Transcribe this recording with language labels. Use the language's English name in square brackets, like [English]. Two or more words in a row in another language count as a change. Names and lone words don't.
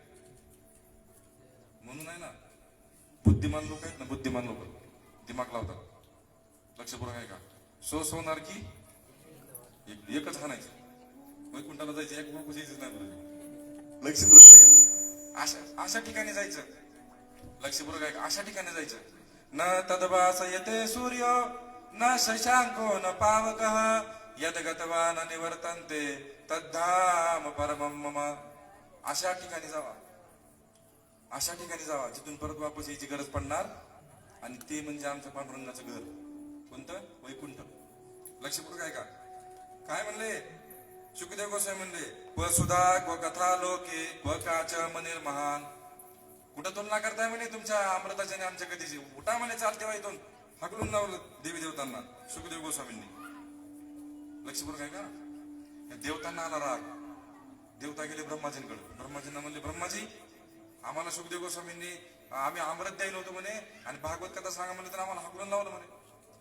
[Marathi] म्हणून आहे ना, बुद्धिमान लोक आहेत ना, बुद्धिमान लोक दिमाग लावतात. लक्षपूर्वक आहे का? सोनार की एकच हाणायचं, वैकुंठाला जायचं, एक बोकू जायचं नाही. लक्षपूर्वक आहे का? अशा ठिकाणी जायचं. लक्षपूर्वक आहे का? अशा ठिकाणी जायचं. [Sanskrit] न तदभास येते सूर्य न शशांको न पावकः यद गतवा न निवर्तन्ते तद्धाम परमं मम. [Marathi] अशा ठिकाणी जावा, अशा ठिकाणी जावा जिथून परत वापस यायची गरज पडणार. आणि ते म्हणजे आमच्या पांडुरंगाचं घर. कोणतं? वैकुंठ. लक्षपूर्वक आहे का? काय म्हणले सुखदेव गोसाई? म्हणले, [Sanskrit] क्व सुधा क्व कथा लोके क्व काच मनीर महान. [Marathi] कुठं तुलना करताय म्हणे तुमच्या अमृताची आणि आमच्या कधीची? उठा म्हणे, चालते वा इथून. हकलून लावलं देवी देवतांना सुखदेव गोस्वामींनी. लक्षपूर्वक आहे का? देवतांना आला राग. देवता गेले ब्रह्माजींकडे. ब्रह्माजींना म्हणले, ब्रह्माजी आम्हाला सुखदेव गोस्वामींनी आम्ही अमृत द्यायला होतो म्हणे, आणि भागवत कथा सांगा म्हणले तर आम्हाला हकलून लावलं म्हणे.